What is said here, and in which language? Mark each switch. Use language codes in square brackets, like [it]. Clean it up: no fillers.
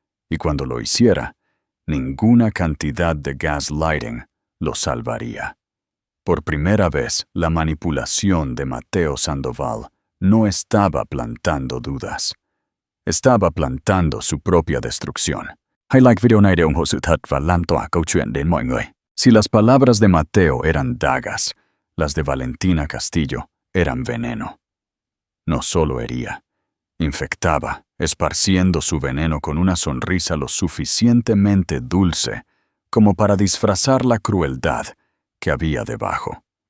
[es] Y cuando lo hiciera, ninguna cantidad de gaslighting lo salvaría. Por primera vez, la manipulación de Mateo Sandoval no estaba plantando dudas. Estaba plantando su propia destrucción. [vi] Highlight video này để ủng hộ sự thật và lan tỏa câu chuyện đến mọi người. [es] Si las palabras de Mateo eran dagas, las de Valentina Castillo eran veneno. No solo hería, infectaba, esparciendo su veneno con una sonrisa lo suficientemente dulce como para disfrazar la crueldad que había debajo.